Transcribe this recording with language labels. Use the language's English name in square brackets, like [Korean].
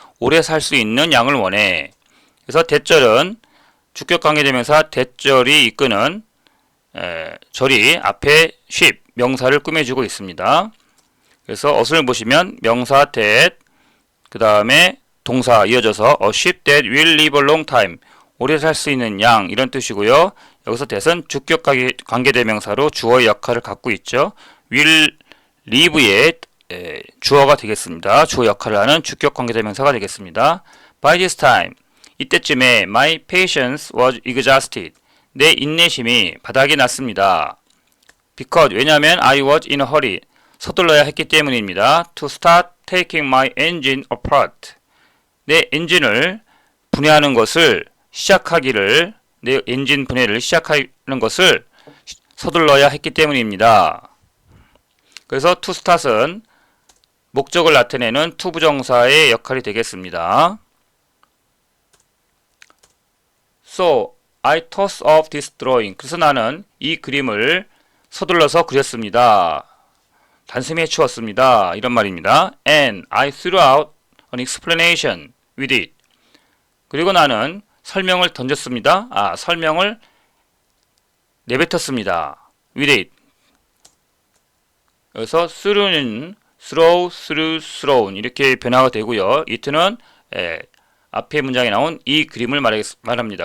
[Korean] 오래 살 수 있는 양을 원해. 그래서 대절은 주격 관계대명사 대절이 이끄는 절이 앞에 sheep, 명사를 꾸며주고 있습니다. 그래서 어순을 보시면 명사 that, 그 다음에 동사 이어져서 [English] a sheep that will live a long time. [Korean] 오래 살 수 있는 양 이런 뜻이고요. 여기서 that은 주격 관계대명사로 주어의 역할을 갖고 있죠. [English] will live [Korean] 의 주어가 되겠습니다. 주어 역할을 하는 주격 관계대명사가 되겠습니다. [English] By this time, [Korean] 이때쯤에 [English] my patience was exhausted. [Korean] 내 인내심이 바닥이 났습니다. [English] Because, [Korean] 왜냐하면 [English] I was in a hurry. [Korean] 서둘러야 했기 때문입니다. [English] To start taking my engine apart. [Korean] 내 엔진을 분해하는 것을 시작하기를, 내 엔진 분해를 시작하는 것을 서둘러야 했기 때문입니다. 그래서 to start은 목적을 나타내는 to 부정사의 역할이 되겠습니다. [English] So, I tossed off this drawing. [Korean] 그래서 나는 이 그림을 서둘러서 그렸습니다. 단숨에 치웠습니다. 이런 말입니다. [English] And I threw out an explanation with it. [Korean] 그리고 나는 설명을 던졌습니다. 설명을 내뱉었습니다. [English] with it. [Korean] 여기서 throw는 throw, thrown 이렇게 변화가 되고요. it는 앞에 문장에 나온 이 그림을 말합니다.